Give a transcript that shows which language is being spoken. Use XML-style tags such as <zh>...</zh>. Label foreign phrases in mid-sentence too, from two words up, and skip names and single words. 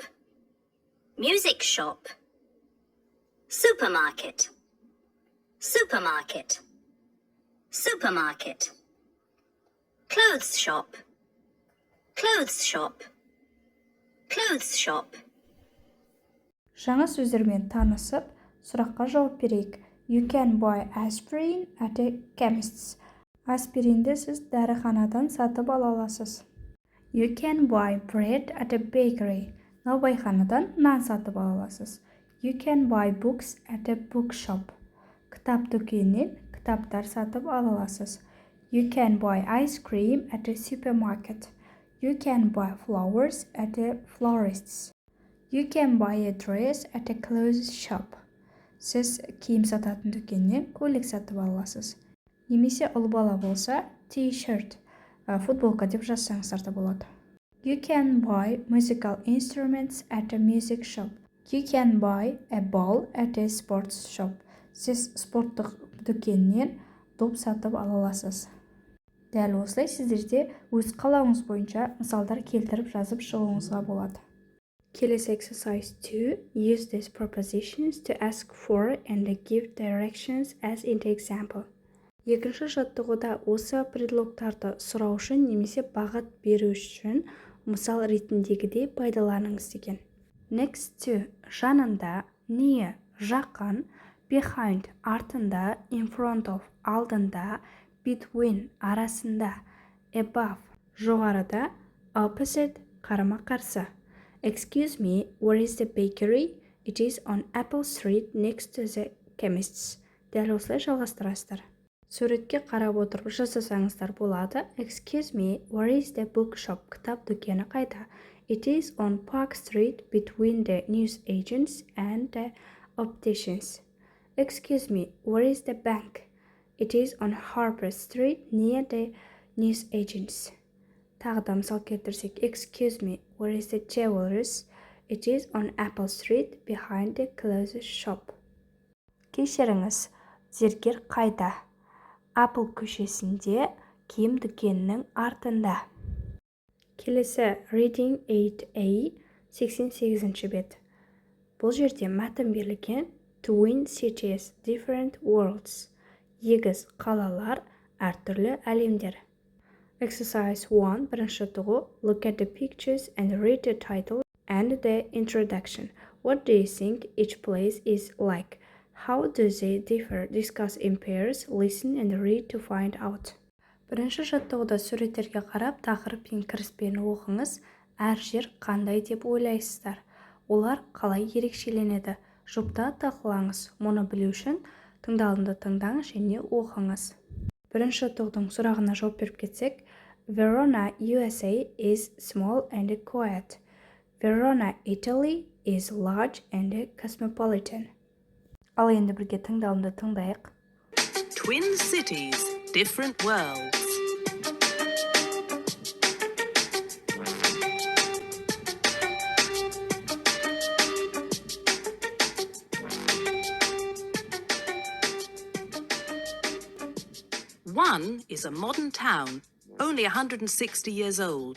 <en>Music shop. Supermarket. Supermarket. Supermarket. Clothes shop. Clothes shop. Clothes shop.</en> <kk>Жаңа сөздермен танысып, сұраққа жауап берейік.</kk> <en>You can buy aspirin at a chemist's.</en> <kk>Аспиринді сіз дәріханадан сатып ала аласыз.</kk> <en>You can buy bread at a bakery.</en> <kk>Наубайханадан нан сатып ала аласыз.</kk> <en>You can buy books at a bookshop.</en> <kk>Кітап дүкенінен кітаптар сатып ала аласыз.</kk> <en>You can buy ice cream at a supermarket. You can buy flowers at a florist's. You can buy a dress at a clothes shop.</en> <kk>Сіз киім сататын дүкеннен көйлек сатып ала аласыз. Немесе ұл бала болса, t-shirt, футболка деп жазсаңыздар да болады.</kk> <en>You can buy musical instruments at a music shop. You can buy a ball at a sports shop.</en> <kk>Сіз спорттық дүкеннен доп сатып ала аласыз. Дәл осылай сіздерде өз қалауыңыз бойынша мысалдар келтіріп жазып шығуыңызға болады. Келесі exercise 2.</kk> <en>Use these prepositions to ask for and give directions as in the example.</en> <kk>Екінші жаттығуда осы предлогтарды сұрау үшін немесе бағыт беру үшін мысал ретіндегідей пайдаланыңыз деген.</kk> <en>Next to жанында, near жақын, behind артында, in front of алдында, between арасында, above жоғарыда, opposite қарама-қарсы. Excuse me, where is the bakery? It is on Apple Street next to the chemist's.</en> <kk>Дәл осылай жалғастырасыздар. Суретке қарап отырып жасасаңыздар болады.</kk> <en>Excuse me, where is the bookshop?</en> <kk>Кітап дүкені қайда?</kk> <en>It is on Park Street between the newsagents and the opticians. Excuse me, where is the bank? It is on Harper Street near the newsagents.</en> <kk>Тағы да мысал келтірсек.</kk> <en>Excuse me, where is the jewelers? It is on Apple Street behind the clothes shop.</en> <kk>Кешіріңіз, зергер қайда? Apple көшесінде, киім дүкенінің артында. Келесі Reading 8A 88 бет. Бұл жерде мәтін берілген Twin cities, different worlds. Егіз қалалар, әртүрлі әлемдер.</kk> <en>Exercise 1.</en> <kk>Бірінші тұғы</kk> <en>Look at the pictures and read the title and the introduction. What do you think each place is like? How do they differ? Discuss in pairs, listen and read to find out.</en> <kk>Бірінші жаттығуда суреттерге қарап, тақырып пен кіріспені оқыңыз. Әр жер қандай деп ойлайсыздар? Олар қалай ерекшеленеді? Жұпта талқылаңыз. Мұны білу үшін тыңдалымды тыңдаңыз және оқыңыз. Бірінші тұғдың сұрағына жауап беріп кетсек, Verona,</kk> <en>USA is small and quiet. Verona, Italy is large and cosmopolitan.</en> <kk>Ал енді бірге тыңдалымды тыңдайық.</kk> <en>Twin cities, different worlds. One is a modern town, only 160 years old.</en>